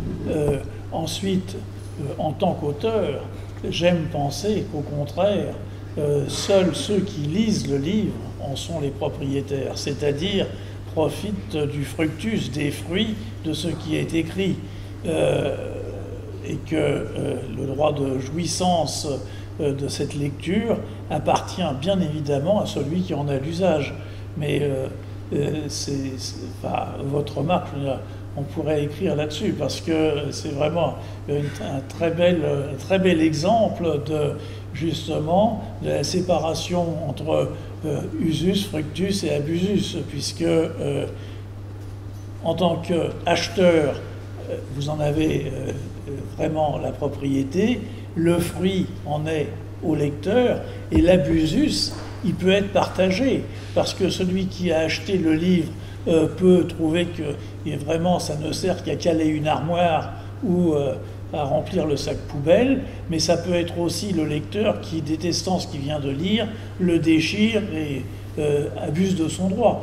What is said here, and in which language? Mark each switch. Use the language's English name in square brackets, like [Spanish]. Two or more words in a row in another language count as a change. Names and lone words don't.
[French] Ensuite, en tant qu'auteur, j'aime penser qu'au contraire, seuls ceux qui lisent le livre en sont les propriétaires, c'est-à-dire profitent du fructus, des fruits de ce qui est écrit, et que le droit de jouissance de cette lecture appartient bien évidemment à celui qui en a l'usage. Mais votre remarque, on pourrait écrire là-dessus, parce que c'est vraiment un très bel exemple justement de la séparation entre [Latin] usus, fructus [French] et abusus, puisque en tant qu'acheteur, vous en avez vraiment la propriété, le fruit en est au lecteur, et l'abusus, il peut être partagé, parce que celui qui a acheté le livre peut trouver que vraiment ça ne sert qu'à caler une armoire ou à remplir le sac poubelle, mais ça peut être aussi le lecteur qui, détestant ce qu'il vient de lire, le déchire et abuse de son droit.